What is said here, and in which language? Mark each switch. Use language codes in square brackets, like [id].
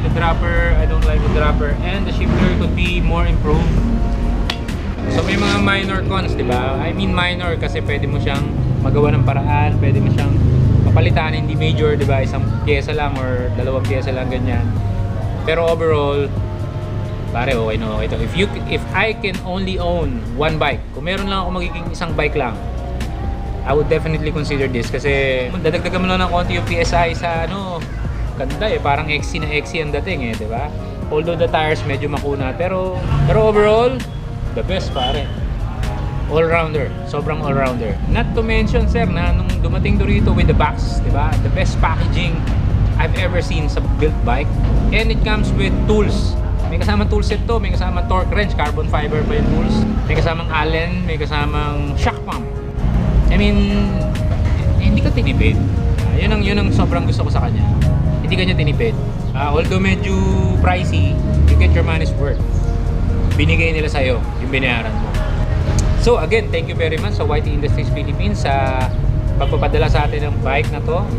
[en] The dropper, I don't like the dropper, and the shifter could be more improved. [tl] So may mga minor cons, di ba? I mean minor kasi pwede mo siyang magawa ng paraan, pwede mo siyang mapalitan, hindi major, di ba? Isang pyesa lang or dalawang pyesa lang, ganyan. Pero overall, pare, okay na okay ito. [en] If I can only own one bike, [tl] kung meron lang ako magiging isang bike lang, [en] I would definitely consider this [tl] kasi dadagdagan mo lang ng konti yung PSI sa ano, ganda eh, parang XC na XC ang dating eh, di ba? [en] Although the tires [tl] medyo makuna, [en] pero overall, the best pare. All-rounder, sobrang all-rounder. Not to mention sir [tl] na nung dumating rito [en] with the box, di ba? The best packaging I've ever seen sa built bike. And it comes with tools. [tl] May kasamang toolset to, may kasamang torque wrench, carbon fiber pa yung tools. May kasamang allen, may kasamang shock pump. I mean, hindi ka tinipid. Yun ang sobrang gusto ko sa kanya. Hindi ka niya tinipid. [en] Although medyo pricey, you get your money's worth. [tl] Binigay nila sa'yo yung binayaran mo. [en] So again, thank you very much sa YTIndustries Philippines [tl] sa pagpapadala sa atin ng bike na to.